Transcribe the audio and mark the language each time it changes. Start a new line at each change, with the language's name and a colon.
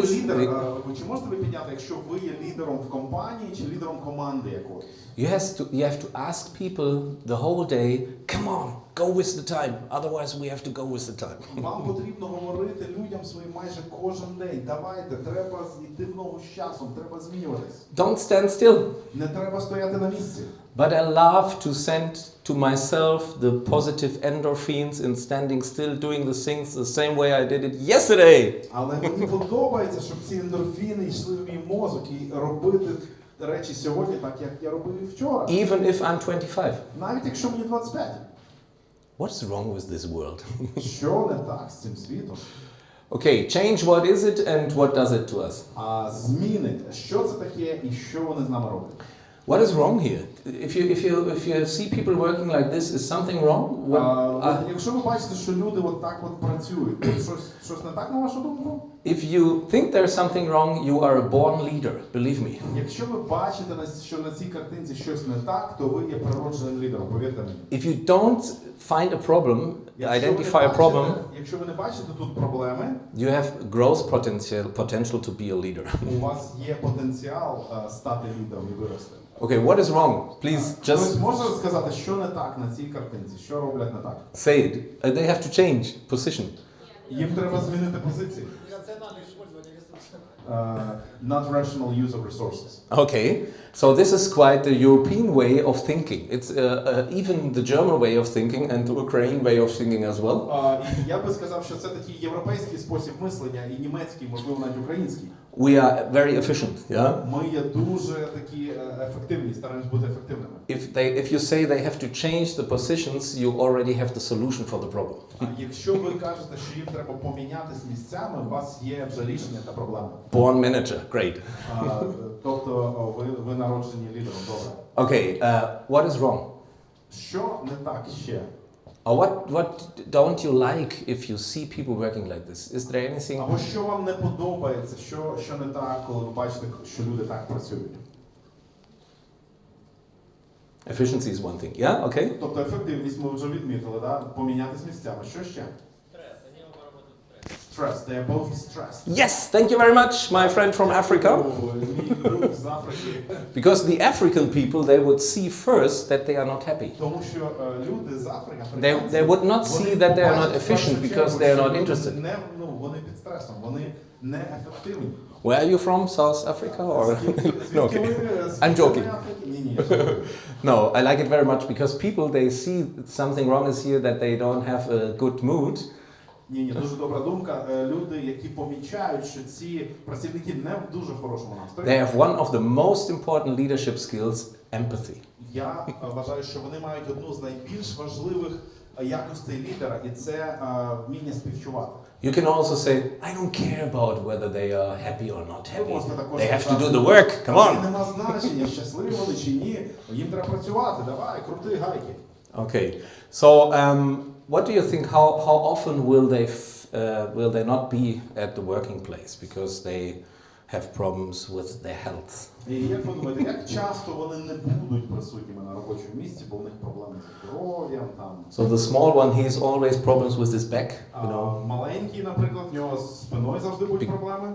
Ukrainian: Якщо ви лідер, чи можете ви підняти, якщо ви є лідером в компанії чи лідером команди якоїсь?
English: You have to ask people the whole day, come on, go with the time, otherwise we have to go with the time.
Ukrainian: Вам потрібно говорити людям своїм майже кожен день. Давайте, треба йти в ногу з часом, треба змінюватись.
English: Don't stand still.
Ukrainian: Не треба стояти на місці.
English: But I love to send to myself the positive endorphins in standing still, doing the things the same way I did it yesterday.
Ukrainian: Але мені подобається, щоб ці ендорфіни йшли в мій мозок і робити речі сьогодні так, як я робив вчора.
English: Even if I'm 25.
Ukrainian: Навіть якщо мені 25.
English: What's wrong with this world?
Ukrainian: Що не так з цим світом?
English: Okay, change, what is it and what does it to us?
Ukrainian: Зміни. Що це таке і що вони з нами роблять?
English: What is wrong here? If you see people working like this, is something wrong?
Ukrainian: Якщо ви бачите, що люди от так от працюють, то щось не так, на вашу думку?
English: If you think there's something wrong, you are a born leader, believe me.
Ukrainian: Якщо ви бачите, що на цій картинці щось не так, то ви є природженим лідером, повірте мені.
English: If you don't find a problem, identify a problem,
Ukrainian: якщо ви не бачите тут проблеми,
English: you have growth potential to be a leader.
Ukrainian: У вас є потенціал стати лідером і вирости.
English: Okay, what is wrong? Please
Ukrainian: Хтось
English: just
Ukrainian: може сказати, що не так на цій картинці, що роблять не так?
English: say it. They have to change position.
Ukrainian: Їм треба змінити позиції.
English: Not rational use of resources. Okay, so this is quite the European way of thinking. It's even the German way of thinking and the Ukrainian way of thinking as well.
Ukrainian: Я би сказав, що це такий європейський спосіб мислення і німецький, можливо, навіть український.
English: We are very efficient, yeah?
Ukrainian: Ми є дуже такі ефективні, стараємось бути ефективними.
English: If you say they have to change the positions, you already have the solution for the problem.
Ukrainian: Якщо ви кажете, що їм треба помінятись місцями, у вас є вже рішення та проблеми.
English: Born manager, great.
Ukrainian: Тобто ви народжені лідером, добре.
English: Okay, what is wrong?
Ukrainian: Що не так ще?
English: Or what don't you like if you see people working like this? Is there anything?
Ukrainian: Або що вам не подобається, що не так, коли ви бачите, що люди так працюють?
English: Efficiency is one thing, yeah? Okay.
Ukrainian: Тобто ефективність ми вже відмітили, да? Помінятись місцями. Що ще?
English: Stress. They are both stressed. Yes, thank you very much, my friend from Africa.
Ukrainian: друг з Африки.
English: Because the African people, they would see first that they are not happy.
Ukrainian: Тому що люди з Африки,
English: They would not see that they are not efficient because they are not interested.
Ukrainian: Вони під стресом, вони не ефективні.
English: Where are you from? South Africa or? No, okay. I'm joking. No, I like it very much because people, they see something wrong is here, that they don't have a good mood.
Ukrainian: Ні, дуже добра думка. Люди, які помічають, що ці працівники не в дуже хорошому настрої.
English: They have one of the most important leadership skills, empathy.
Ukrainian: Я вважаю, що вони мають одну з найбільш важливих якостей лідера, і це вміння співчувати.
English: You can also say, I don't care about whether they are happy or not happy. They have to do the work. Come on.
Ukrainian: Нема значення, щасливі вони чи ні. Їм треба працювати. Давай, крути гайки.
English: Okay. So, what do you think? How often will they not be at the working place because they have problems with their health?
Ukrainian: І як ви думаєте, як часто вони не будуть присутніми на робочому місці, бо у них проблеми з здоров'ям там?
English: So the small one, he has always problems with his back, you know.
Ukrainian: Маленький, наприклад, в нього з спиною завжди будуть проблеми.